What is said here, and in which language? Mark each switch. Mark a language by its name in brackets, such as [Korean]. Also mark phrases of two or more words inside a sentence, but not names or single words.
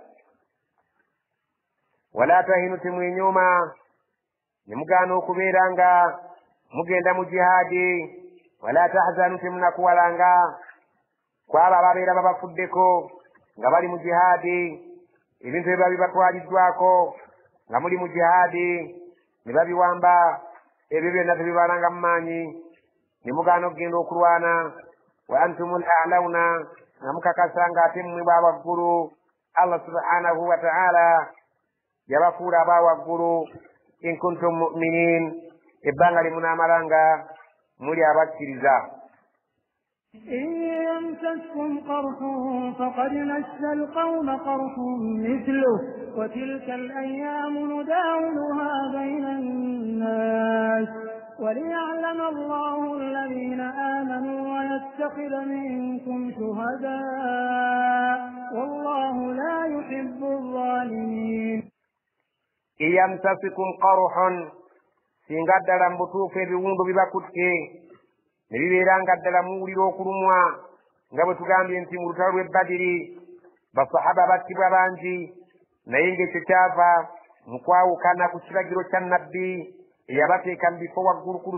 [Arabic] ولا تهنوا [Ganda] temwenyooma ne mugaana okubeera nga mugenda mu jihaadi [Arabic] ولا تحزنوا [Ganda] temunakuwalanga kwabo ababeera babafuddeko nga bali mu jihaadi ebintu ebiba bibatwaliddwako nga muli mu jihaadi ne babiwamba ebyo byonna tebibalanga mu maanyi ne mugaana okugenda okulwana [Arabic] وأنتم الأعلون [Ganda] nga mukakasa ng'ate mmwe ba waggulu. Allah [Arabic] سبحانه وتعالى [Ganda] yabafuula aba waggulu [Arabic] إن كنتم مؤمنين [Ganda] ebbanga limunaamalanga muli abakkiriza. [Arabic] إن يمسسكم قرح فقد مس القوم قرح مثله وتلك الأيام نداولها بين الناس وليعلم الله الذين آمنوا ويتخذ منكم شهداء والله لا يحب الظالمين. إن يمسسكم قرح [Ganda] singa ddala mu butuufu ebiwundu bibakutte ne bibeera nga ddala muwulira okulumwa nga bwe tugambye nti mu lutalo lw'e Badiri basahaba battibwa bangi naye ng'ekyo kyava mu kwawukana ku kiragiro kya nnabbi eyabateeka mu bifo waggulu ku